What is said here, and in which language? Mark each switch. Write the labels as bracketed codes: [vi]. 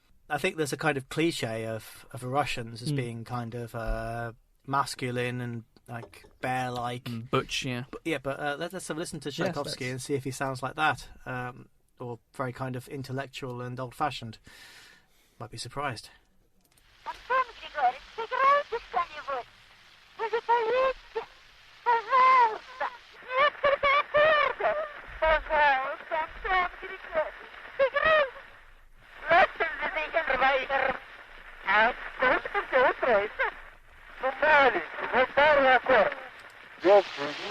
[en] I think there's a kind of cliche of Russians as being kind of masculine and like bear-like. Butch, yeah. But let's have a listen to Tchaikovsky and see if he sounds like that. Or very kind of intellectual and old-fashioned. Might be surprised. [ru] Антонович говорит, сыграйте что-нибудь. Вы же поедете. Пожалуйста. Несколько аккордов. Пожалуйста, Антонович говорит, сыграйте. [de] Lassen Sie sich entweichen. [ru] Gut, все устроится. Ну, маленький, пару аккордов.